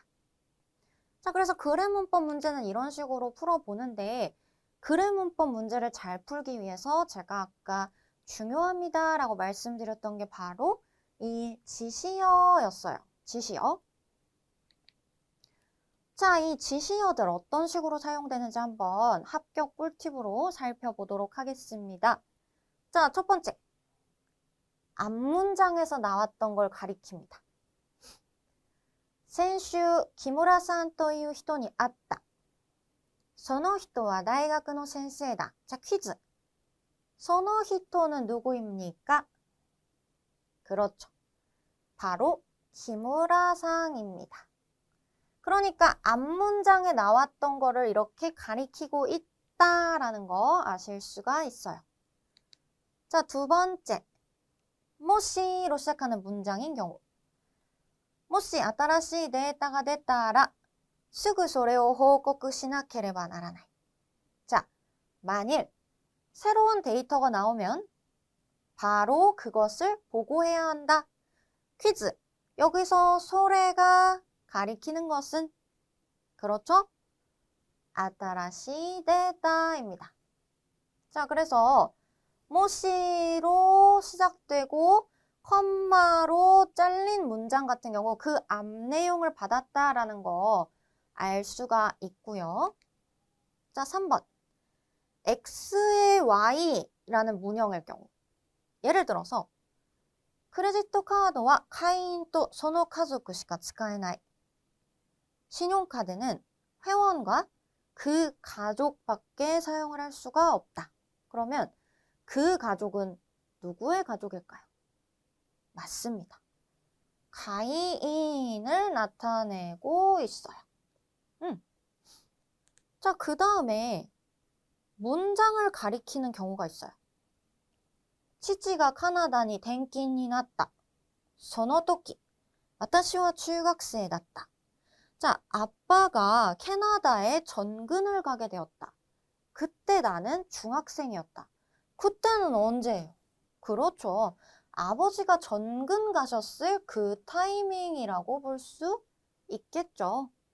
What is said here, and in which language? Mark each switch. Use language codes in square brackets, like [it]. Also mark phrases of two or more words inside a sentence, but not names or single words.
[ko] 자, 그래서 글의 문법 문제는 이런 식으로 풀어보는데 글의 문법 문제를 잘 풀기 위해서 제가 아까 중요합니다 라고 말씀드렸던 게 바로 이 지시어였어요. 지시어. 자, 이 지시어들 어떤 식으로 사용되는지 한번 합격 꿀팁으로 살펴보도록 하겠습니다. 자, 첫 번째. 앞문장에서 나왔던 걸 가리킵니다. [ja] 先週、木村さんという人に会った。その人は大学の先生だ. [ko] 자, 퀴즈. [ja] その人 [ko] 는 누구입니까? 그렇죠. 바로 키무라상입니다. 그러니까 앞문장에 나왔던 거를 이렇게 가리키고 있다라는 거 아실 수가 있어요. 자, 두 번째. 모시로 시작하는 문장인 경우. [ja] 모시 新しいデータが出たらすぐそれを報告しなければならない. [ko] 자, 만일 새로운 데이터가 나오면 바로 그것을 보고해야 한다. 퀴즈. 여기서 소래가 가리키는 것은 그렇죠? 新しい 데이터입니다. 자, 그래서 모시로 시작되고 컴마로 잘린 문장 같은 경우 그 앞 내용을 받았다라는 거 알 수가 있고요. 자, 3번. X의 Y라는 문형일 경우. 예를 들어서 [ja] クレジットカードは会員とその家族しか使えない. [ko] 신용카드는 회원과 그 가족밖에 사용을 할 수가 없다. 그러면 그 가족은 누구의 가족일까요? 맞습니다. 가이인을 나타내고 있어요. 자, 그 다음에 문장을 가리키는 경우가 있어요. [ja] 父がカナダに転勤になった. その時、私は中学生だった. [ko] 자, 아빠가 캐나다에 전근을 가게 되었다. 그때 나는 중학생이었다. 그때는 언제예요? 그렇죠. 아버지가 전근 가셨을 그 타이밍이라고 볼 수 있겠죠.